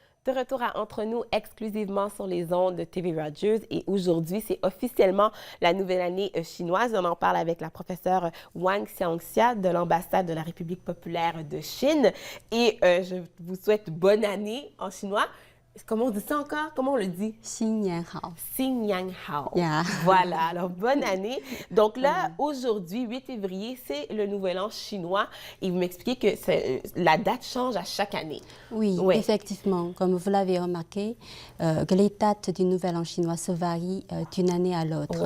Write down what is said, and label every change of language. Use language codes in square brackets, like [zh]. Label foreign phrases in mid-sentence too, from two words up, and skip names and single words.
[fr] de retour à Entre nous exclusivement sur les ondes de TV Rogers et aujourd'hui, c'est officiellement la nouvelle année chinoise. On en parle avec la professeure Wang Xiangxia de l'ambassade de la République populaire de Chine et je vous souhaite bonne année en chinois. Comment on dit ça encore? Comment on le dit? [zh] 新年好. 新年好. [en] Yeah. [fr] Voilà, alors bonne année. Donc là, aujourd'hui, 8 février, c'est le nouvel an chinois et vous m'expliquez que la date change à chaque année. Oui, Ouais. effectivement, comme vous l'avez remarqué, que les dates du nouvel an chinois se varient d'une année à l'autre.